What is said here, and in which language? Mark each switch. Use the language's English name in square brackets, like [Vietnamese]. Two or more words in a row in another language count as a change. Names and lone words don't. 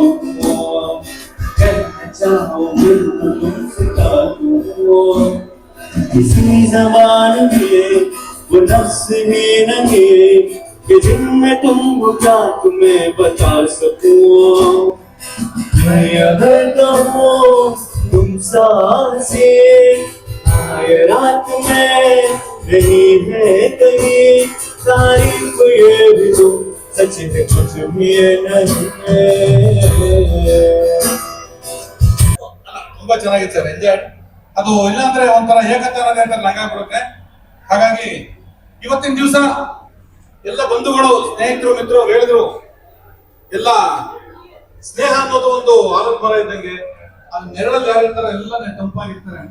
[Hindi] कहना चाहूंगी तो तुमसे क्या कहूँ, किसी जबान मिले वो नफ्स ही नहीं कि जिनमें तुम हो क्या तुम्हें बता सकूं, मैं अगर कहूँ तुम सांसे आए रात में नहीं है कहीं तारीफ ये भी तुम सच में कुछ भी नहीं है. [Kannada] ತುಂಬಾ ಚೆನ್ನಾಗಿತ್ತು ಸರ್, ಎಂಜಾಯ್. ಅದು ಇಲ್ಲಾಂದ್ರೆ ಒಂಥರ ಏಕತಾನತೆ ಅಂತ ನಂಗಾಗ್ಬಿಡುತ್ತೆ. ಹಾಗಾಗಿ ಇವತ್ತಿನ ದಿವಸ ಎಲ್ಲ ಬಂಧುಗಳು ಸ್ನೇಹಿತರು ಮಿತ್ರರು ಹೇಳಿದ್ರು ಎಲ್ಲ ಸ್ನೇಹ ಅನ್ನೋದು ಒಂದು ಆಲದ ಮರ ಇದ್ದಂಗೆ ಅದು ನೆರಳಲ್ಲಿ ಯಾರಿರ್ತಾರೆ ಎಲ್ಲ ತಂಪಾಗಿರ್ತಾರೆ ಅಂತ.